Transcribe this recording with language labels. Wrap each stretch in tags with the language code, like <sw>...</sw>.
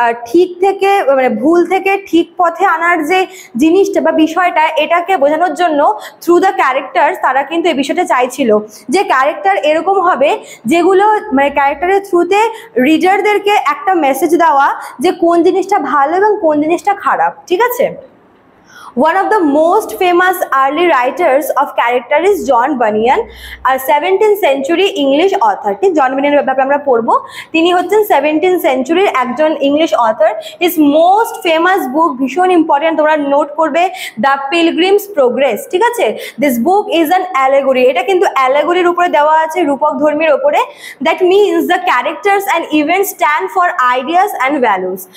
<bn>ঠিক থেকে মানে ভুল থেকে ঠিক পথে আনার যে জিনিসটা বা বিষয়টা, এটাকে বোঝানোর জন্য থ্রু দ্য ক্যারেক্টার তারা কিন্তু এই বিষয়টা চাইছিল যে ক্যারেক্টার এরকম হবে যেগুলো মানে ক্যারেক্টারের থ্রুতে রিডারদেরকে একটা মেসেজ দেওয়া যে কোন জিনিসটা ভালো এবং কোন জিনিসটা খারাপ, ঠিক আছে?</bn> <en>One of the most famous early writers of character is John Bunyan, a 17th century English author.</en> <bn>ঠিক, জন বানিয়ানের ব্যাপারে আমরা পড়বো। তিনি হচ্ছেন 17th century একজন English author.</bn> <en>his most famous book,</en> <bn>ভীষণ ইম্পর্টেন্ট, তোমরা নোট করবে, দ্য পিলগ্রিমস প্রোগ্রেস, ঠিক আছে?</bn> <en>This book is an allegory.</en> <bn>এটা কিন্তু অ্যালেগরির উপরে দেওয়া আছে, রূপক ধর্মীর উপরে।</bn> <en>That means the characters and events stand for ideas and values.</en>